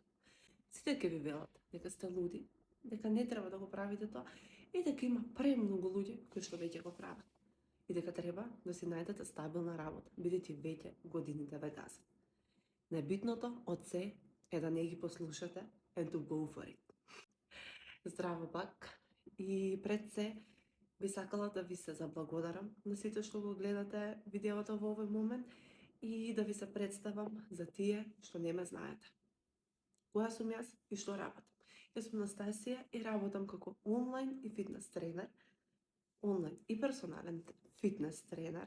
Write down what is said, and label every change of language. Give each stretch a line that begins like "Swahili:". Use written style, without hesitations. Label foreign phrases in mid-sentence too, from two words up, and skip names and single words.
Macedonian: Сите ќе ви велат дека сте луди, дека не треба да го правите тоа и дека има премногу луѓе кои што веќе го прават. И дека треба да си најдете стабилна работа, бидејќи веќе годините ве газат. Најбитното од се е да не ги послушате
English: and to go for it.
Macedonian: Здраво пак и пред се би сакала да ви се заблагодарам на сите што го гледате видеото во овој момент и да ви се представам за тие што не ме знаете. Која сум јас и што работам? Јас сум Настасија и работам како онлайн и фитнес тренер, онлайн и персонален фитнес тренер.